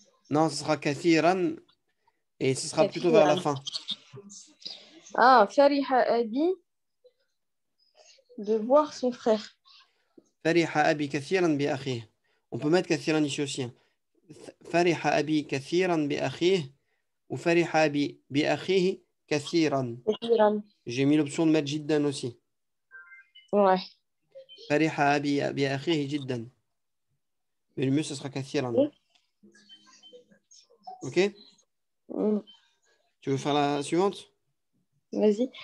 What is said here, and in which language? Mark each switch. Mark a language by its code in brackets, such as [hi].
[fr] Non, ce sera كثيرا et ce sera plutôt vers la fin. [ar] فرح أبي [fr] de voir son frère. [ar] فرح أبي كثيرا بأخيه. [fr] On peut mettre كثيرا ici aussi. [ar] فرح أبي كثيرا بأخيه ou فرح أبي بأخيه كثيرا. [fr] J'ai mis l'option de mettre جدا aussi. Ouais. [ar] فرح أبي بأخيه جدا. [fr] Mais le mieux, ce sera كثيرا. Ok? Tu veux faire la suivante? Vas-y.